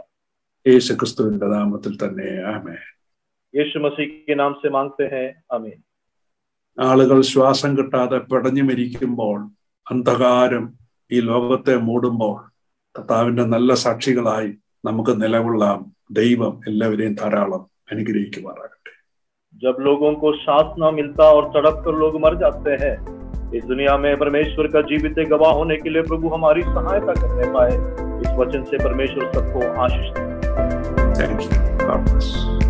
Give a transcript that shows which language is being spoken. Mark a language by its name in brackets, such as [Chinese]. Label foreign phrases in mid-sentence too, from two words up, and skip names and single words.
[Malayalam] യേശു ക്രിസ്തുവിന്റെ നാമത്തിൽ തന്നെ ആമേൻ. [Hindi] यीशु मसीह के नाम से मांगते हैं, आमीन। [Malayalam] ആളുകൾ ശ്വാസം കിട്ടാതെ പിടഞ്ഞു മരിക്കുമ്പോൾ, അന്ധകാരം ഈ ലോകത്തെ മൂടുമ്പോൾ, കർത്താവിന്റെ നല്ല സാക്ഷികളായി നമുക്ക് നിലകൊള്ളാം. ദൈവം എല്ലാവരെയും ധാരാളം അനുഗ്രഹിക്കുമാറാകട്ടെ. [Hindi] जब लोगों को सांस न मिलता और तड़प कर लोग मर जाते हैं, इस दुनिया में परमेश्वर का जीवित गवाह होने के लिए प्रभु हमारी सहायता करने पाए। इस वचन से परमेश्वर सबको आशीष दे। [English] thank you. God bless.